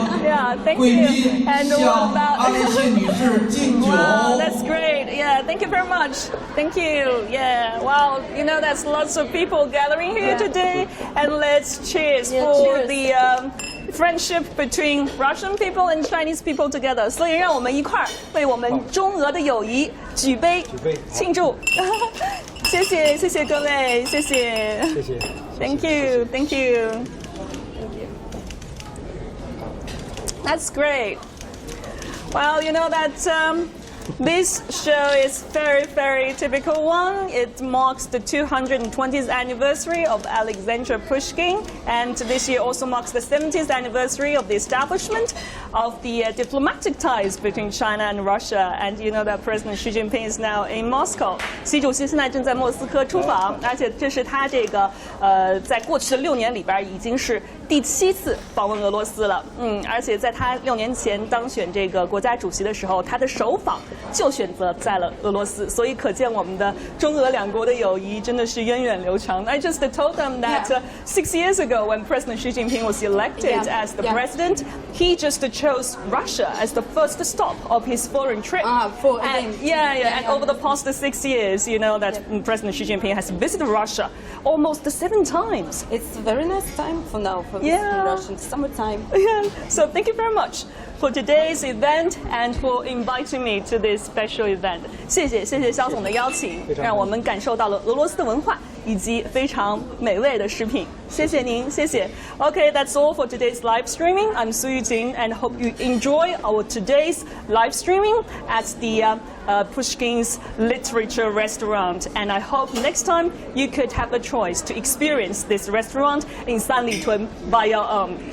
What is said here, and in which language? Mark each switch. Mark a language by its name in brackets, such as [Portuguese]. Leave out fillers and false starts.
[English] Yeah, thank you. And what about? Wow, that's great. Yeah, thank you very much. Thank you. Yeah. Wow. You know, there's lots of people gathering here today, and let's cheers for the friendship between Russian people and Chinese people together. [Chinese] 所以让我们一块儿为我们中俄的友谊举杯庆祝。谢谢各位，谢谢。 [English] Thank you. That's great. Well, you know that this show is very, very typical one. It marks the 220th anniversary of Alexander Pushkin, and this year also marks the 70th anniversary of the establishment of the diplomatic ties between China and Russia. And you know that President Xi Jinping is now in Moscow. [Chinese] 习主席现在正在莫斯科出访，而且这是他这个在过去的6年里边已经是第7次访问俄罗斯了。而且在他6年前当选这个国家主席的时候，他的首访就选择在了俄罗斯，所以可见我们的中俄两国的友谊真的是源远流长。 [English] I just told them that 6 years ago, when President Xi Jinping was elected as the president, he just chose Russia as the first stop of his foreign trip. And over the past 6 years, you know that President Xi Jinping has visited Russia almost 7 times. It's a very nice time for now for this Russian summertime. So thank you very much for today's event and for inviting me to this special event. [Chinese] 谢谢肖总的邀请，让我们感受到了俄罗斯的文化以及非常美味的食品。谢谢您，谢谢。 [English] Okay, that's all for today's live streaming. I'm Su Yuting and hope you enjoy our today's live streaming at the Pushkin's Literature restaurant. And I hope next time you could have a choice to experience this restaurant in Sanlitun by your own.